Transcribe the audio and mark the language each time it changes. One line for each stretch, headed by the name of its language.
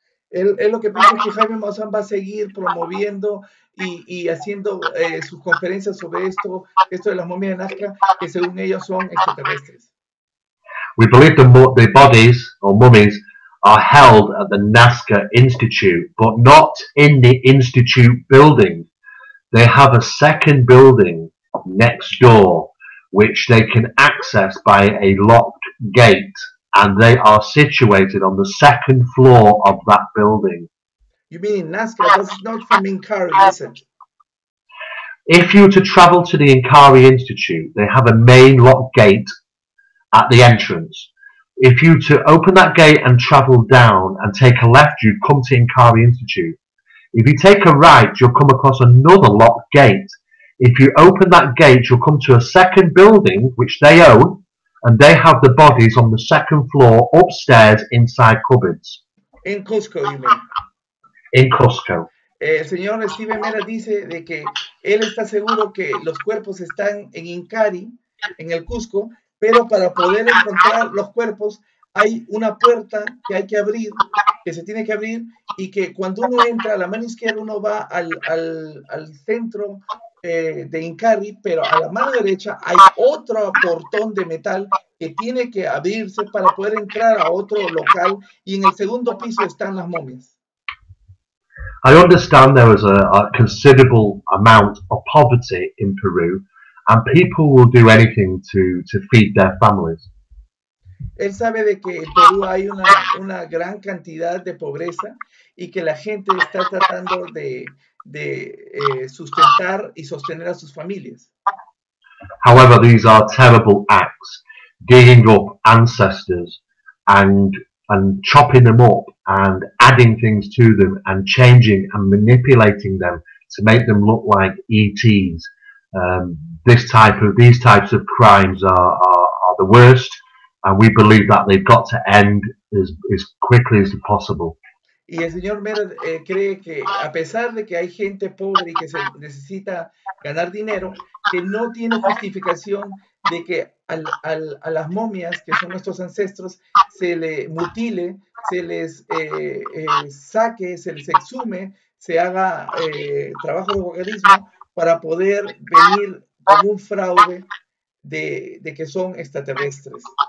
Spanish: Él lo que piensa es que Jaime Maussan va a seguir promoviendo y haciendo sus conferencias sobre esto de las momias de Nazca, que según ellos son extraterrestres.
English: We believe the bodies or mummies are held at the Nazca Institute, but not in the Institute building. They have a second building next door, which they can access by a locked gate, and they are situated on the second floor of that building. You mean in Nazca? That's not from Inkari, is it? If you were to travel to the Inkari Institute, they have a main locked gate at the entrance. If you were to open that gate and travel down and take a left, you'd come to Inkari Institute. If you take a right, you'll come across another locked gate. If you open that gate, you'll come to a second building, which they own, and they have the bodies on the second floor upstairs inside cupboards. In Cusco, you mean? In Cusco.
Spanish: El señor Steven Mera dice de que él está seguro que los cuerpos están en Inkari, en el Cusco, pero para poder encontrar los cuerpos hay una puerta que hay que abrir, que se tiene que abrir, y que cuando uno entra a la mano izquierda uno va al centro de Inkari, pero a la mano derecha hay otro portón de metal que tiene que abrirse para poder entrar a otro local, y en el segundo piso están las momias.
English: I understand there is a considerable amount of poverty in Peru, and people will do anything to feed their families.
Spanish: Él sabe de que en Perú hay una gran cantidad de pobreza y que la gente está tratando de sustentar y sostener a sus familias.
English: However, these are terrible acts, digging up ancestors and chopping them up and adding things to them and changing and manipulating them to make them look like ETs. These types of crimes are the worst, and we believe that they've got to end as quickly as possible.
Spanish: Y el señor Mera cree que a pesar de que hay gente pobre y que se necesita ganar dinero, que no tiene justificación de que a las momias, que son nuestros ancestros, se les mutile, se les saque, se les exhume, se haga trabajo de vocarismo para poder venir con un fraude de que son extraterrestres.